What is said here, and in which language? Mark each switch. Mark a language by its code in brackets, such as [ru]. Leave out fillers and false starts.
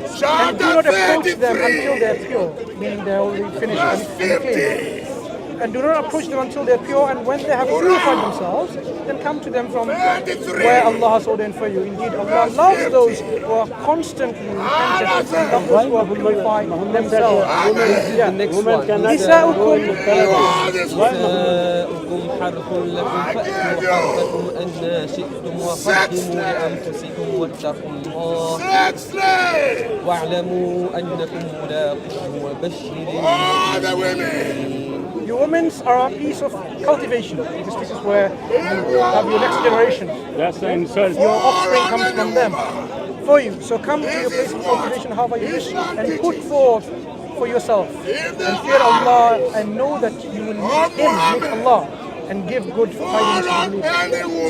[en] And do not approach them until they're pure, meaning they're already finished and clean. And do not approach them until they're pure, and when they have purified themselves, then come to them from where Allah has ordained for you. Indeed, Allah loves those who are constantly repentant and love those who are purifying themselves. The next one. [ar] نساؤكم نساؤكم حرث لكم فأتوا حرثكم أن شئتم وقدموا لأنفسكم واتقوا الله واعلموا أنكم ملاقوه وبشر المؤمنين. [en] Your women are a piece of cultivation. This is where you have your next generation. That's the insult. Your offspring comes from them for you. So come to your place of cultivation however you wish and put forth for yourself. And fear Allah and know that you will meet Him, meet Allah, and give good tidings to the believers.